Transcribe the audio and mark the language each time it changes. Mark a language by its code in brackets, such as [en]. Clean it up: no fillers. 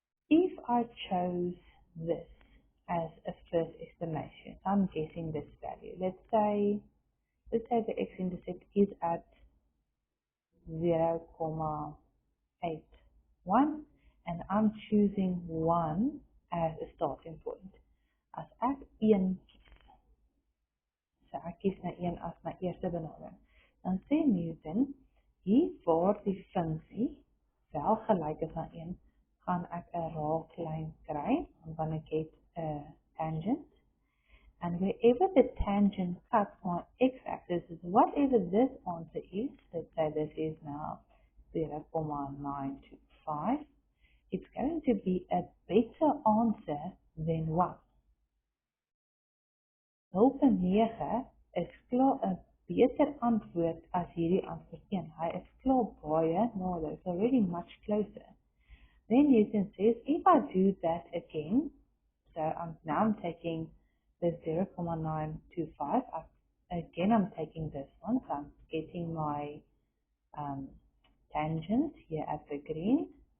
[en] If I chose this as a first estimation, I'm guessing this value. Let's say the x-intercept is at 0,81 and I'm choosing 1 as a starting point. [af] As ek 1 kies, so ek kies na 1 as my eerste benadering, dan sê Newton, hier waar die funksie wel gelyk is aan 1, gaan ek 'n raaklyn kry, want ek het 'n tangent. [en] And wherever the tangent cuts my x-axis, whatever this answer is, let's say this is now 0,925, it's going to be a better answer than 1. [af] 0,9 is klaar 'n beter antwoord as hierdie antwoord 1. Hy is klaar baie nader, [en] it's already much closer. Then Newton says, if I do that again, so I'm taking the 0,925, again I'm taking this one, so I'm getting my tangent here at the green.